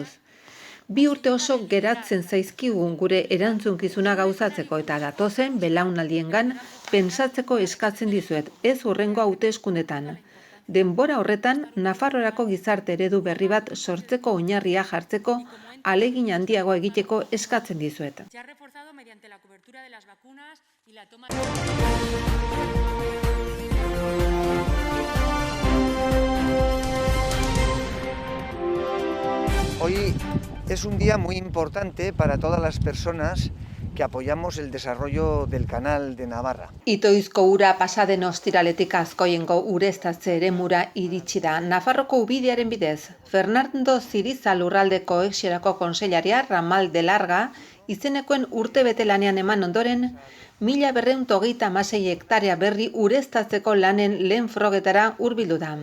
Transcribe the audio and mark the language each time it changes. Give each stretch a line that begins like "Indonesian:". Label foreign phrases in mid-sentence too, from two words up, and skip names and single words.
Basque: 2 urte oso geratzen zaizkigun gure erantzunkizuna gauzatzeko eta datozen belaunaldiengan pentsatzeko eskatzen dizuet, ez hurrengo hauteskundetan. denbora horretan Nafarroarako gizarte eredu berri bat sortzeko oinarria jartzeko ahalegin handiagoa egiteko eskatzen dizuet.
Spanish: Se ha reforzado mediante la cobertura de las vacunas y la toma Hoy es un día muy importante para todas las personas que apoyamos el desarrollo del Canal de Navarra.
Basque: Itoizko ura pasaden ostiraletik Azkoiengo ureztatze eremura iritsi da. Nafarroko ubidearen bidez, Fernando Ziriza lurralde koheziorako kontseilaria Ramal de Larga izenekoen urtebete lanean eman ondoren, 1226 hektarea berri ureztatzeko lanen lehen frogetara hurbildu da.